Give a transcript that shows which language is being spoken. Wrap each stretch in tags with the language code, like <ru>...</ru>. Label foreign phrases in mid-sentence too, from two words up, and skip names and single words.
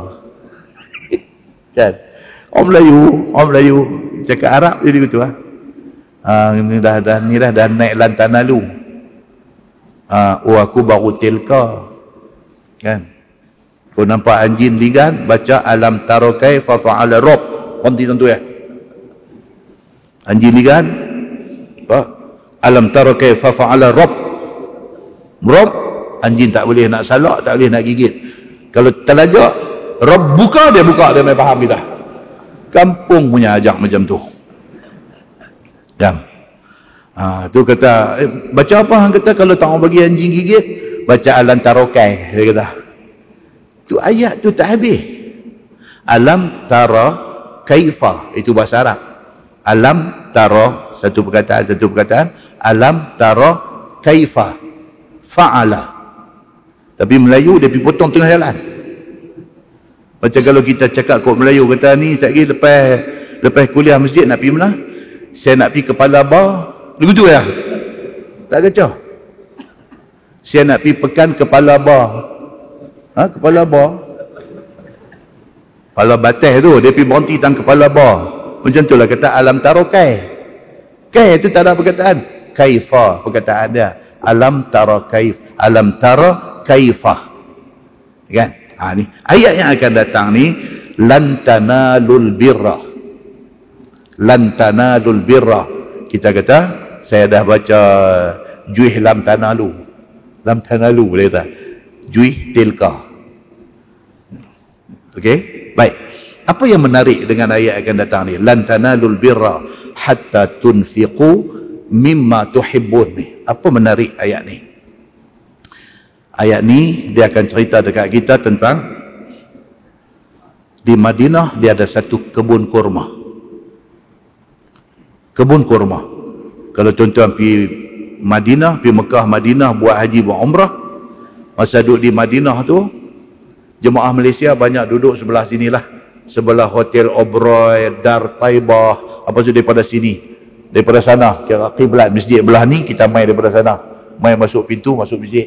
<ms>Kan? Orang Melayu cakap Arab jadi begitu lah. Ni dah naik Lantanalu. Aku baru tilka. Kan? Kau nampak anjing ligan, baca</ms> <ar>ألم تروكاي ففعل رب.</ar> <ms>Berhenti tentu ya. Anjing ligan, apa?</ms> <ar>ألم تروكاي ففعل رب.</ar> <ms>Rob, anjing tak boleh nak salak, tak boleh nak gigit. Kalau terlajak, rob buka, dia main faham kita. Kampung punya ajak macam tu. Jam. Tu kata, baca apa hang kata kalau tak mau bagi anjing gigit? Baca</ms> <ar>ألم تروكاي,</ar> <ms>dia kata. Tu ayat tu tak habis.</ms> <ar>ألم تر كيف,</ar> <ms>itu bahasa Arab.</ms> <ar>ألم تر,</ar> <ms>satu perkataan.</ms> <ar>ألم تر كيف فعل.</ar> <ms>Tapi Melayu dia pergi potong tengah jalan. Macam kalau kita cakap kod Melayu, kata ni sekejap lagi lepas kuliah masjid nak pergi mana? Saya nak pergi Kepala Bar. Begitu ya? Tak kacau. Saya nak pergi pekan Kepala Bar. Kepala Bar, kepala batas tu, dia pergi berhenti tang Kepala Bar. Macam tu lah kata</ms> <ar>ألم تروكاي.</ar> <ms>Kai itu tak ada perkataan. Kaifa perkataan dia.</ms> <ar>ألم تر كيف. ألم تر كيف.</ar> <ms>Kan? Ni ayat yang akan datang ni,</ms> <ar>لن تنالوا البر. لن تنالوا البر.</ar> <ms>Kita kata, saya dah baca juih</ms> <ar>لم تنالوا. لم تنالوا</ar> <ms>boleh kata. Juih tilka. Okey, baik. Apa yang menarik dengan ayat akan datang ni?</ms> <ar>لن تنالوا البر حتى تنفقوا مما تحبون ني.</ar> <ms>Apa menarik ayat ni? Ayat ni dia akan cerita dekat kita tentang di Madinah dia ada satu kebun kurma. Kebun kurma. Kalau tuan-tuan pergi Madinah, pergi Mekah, Madinah buat haji, buat umrah, masa duduk di Madinah tu, jemaah Malaysia banyak duduk sebelah sinilah, sebelah Hotel Oberoi, Dar Taibah, apa tu daripada sini, daripada sana kira kiblat masjid belah ni, kita main daripada sana, main masuk pintu, masuk masjid.</ms>